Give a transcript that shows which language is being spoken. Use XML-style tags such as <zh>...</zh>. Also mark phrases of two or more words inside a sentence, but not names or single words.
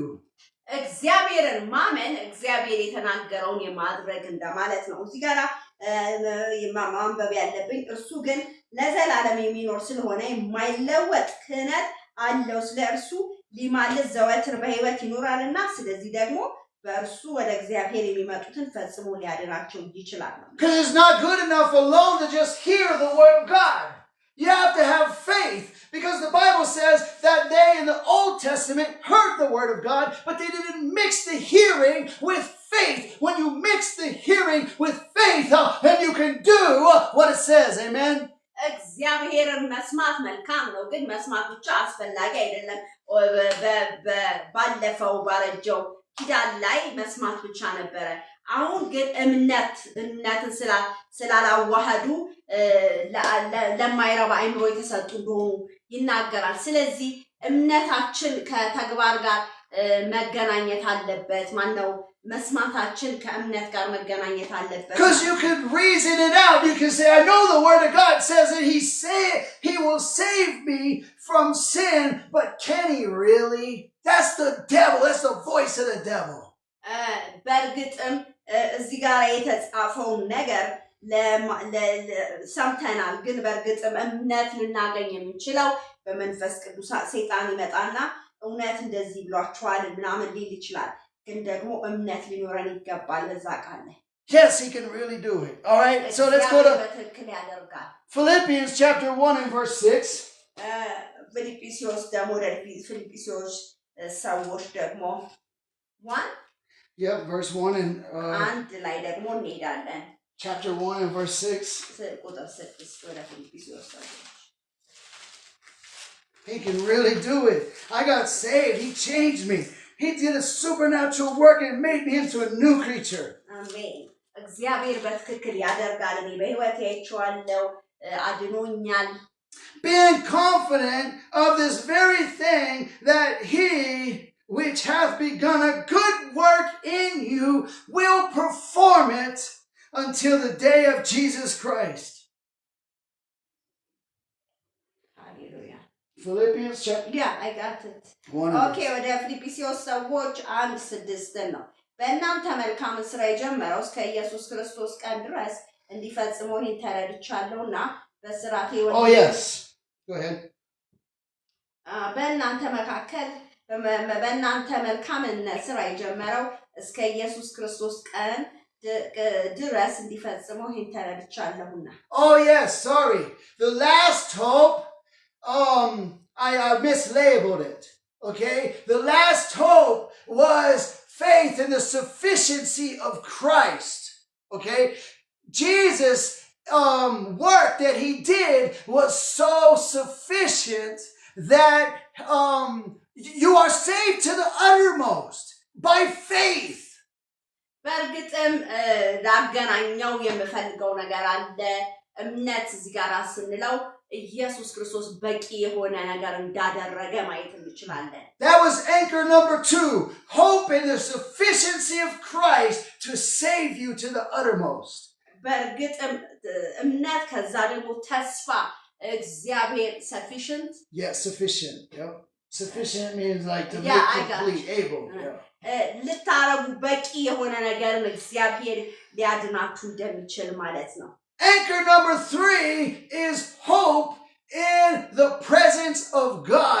<am>እግዚአብሔርን ማመን እግዚአብሔር የተናገረውን የማድረግ እንደማለት ነው እዚህ ጋር ማንበብ ያለብኝ እርሱ ግን ለዘላለም የሚኖር ስለሆነ የማይለወጥ ክህነት አለው ስለ እርሱ ሊማልድ ዘወትር በሕይወት ይኖራልና ስለዚህ ደግሞ በእርሱ ወደ እግዚአብሔር የሚመጡትን ፈጽሞ ሊያድናቸው ይችላል</am> <en>Because it's not good enough alone to just hear the word of God. You have to have faith because the Bible says that they in the Old Testament heard the word of God, but they didn't mix the hearing with faith. When you mix the hearing with faith, then you can do what it says. Amen.</en> <am>እግዚአብሔርን መስማት መልካም ነው ግን መስማት ብቻ አስፈላጊ አይደለም ባለፈው ባረጀው ኪዳን ላይ መስማት ብቻ ነበረ አሁን ግን እምነትን ስላላዋሃዱ ለማይረባ አይምሮ የተሰጡ እንደሆኑ ይናገራል ስለዚህ እምነታችን ከተግባር ጋር መገናኘት አለበት ማነው መስማታችን ከእምነት ጋር መገናኘት አለበት</am> <en>Because you can reason it out you can say I know the word of God says that he will save me from sin but can he really That's the devil that's the voice of the devil</en> <am>በርግጥም እዚህ ጋር የተጻፈው ነገር ሰምተናል ግን በርግጥም እምነት ልናገኝ የምንችለው በመንፈስ ቅዱስ ሰይጣን ይመጣና እውነት እንደዚህ ብሏችኋል ምናምን ሊል ይችላል ግን ደግሞ እምነት ሊኖረን ይገባል በዛ ቃል ላይ</am> <en>Yes he can really do it all right so let's go to Philippians chapter 1 and verse 6</en> <am>ፊልጵስዩስ ደግሞ ፊልጵስዩስ ሰዎች ደግሞ 1</am> <en>Yep, verse 1 and</en> <am>አንድ ላይ ደግሞ እንሄዳለን</am> <en>chapter 1 and verse 6</en> <am>ቁጥር 6 ወደ ፊልጵስዩስ</am> <en>He can really do it. I got saved. He changed me. He did a supernatural work and made me into a new creature. Amen.</en> <am>እግዚአብሔር በትክክል ያደርጋል እኔ በህይወቴ አይቼዋለሁ አድኖኛል</am> <en>Being confident of this very thing that he which hath begun a good work in you will perform it until the day of Jesus Christ. Hallelujah. Philippians chapter. Yeah, I got it.</en> <am>Okay, ወደ ፊልጵስዩስ ሰዎች 1:6 ነው በእናንተ መልካም ስራ የጀመረው እስከ ኢየሱስ ክርስቶስ ቀን ድረስ እንዲፈጽሙ ይህን ተረድቻለሁና በስራቴ</am> <en>Oh yes. Go ahead.</en> <am>በእናንተ መካከል በእናንተ መልካምነት ስራ የጀመረው እስከ ኢየሱስ ክርስቶስ ቀን ድረስ እንዲፈጽመው ይህን ተረድቻለሁና።</am> <en>Oh yes, sorry. The last hope, I mislabeled it. Okay? The last hope was faith in the sufficiency of Christ. Okay? Jesus' work that he did was so sufficient that you are saved to the uttermost by faith.</en> <am>በእርግጥም ላገናኘው የምፈልገው ነገር አለ። እምነት እዚህ ጋር ስንለው ኢየሱስ ክርስቶስ በቂ የሆነ ነገር እንዳደረገ ማየት እንችላለን።</am> <en>That was anchor number 2. Hope in the sufficiency of Christ to save you to the uttermost.</en> <am>በእርግጥም እምነት ከዛ ደግሞ ተስፋ እግዚአብሔር sufficient.</am> <en>Yeah, sufficient. Yep. Sufficient means like to Yeah, make complete, able. Yeah.</en> <am>ልታረጉ በቂ የሆነ ነገርን እግዚአብሔር ሊያድናችሁ እንደሚችል ማለት ነው።</am> <en>Anchor number 3 is hope in the presence of God.</en>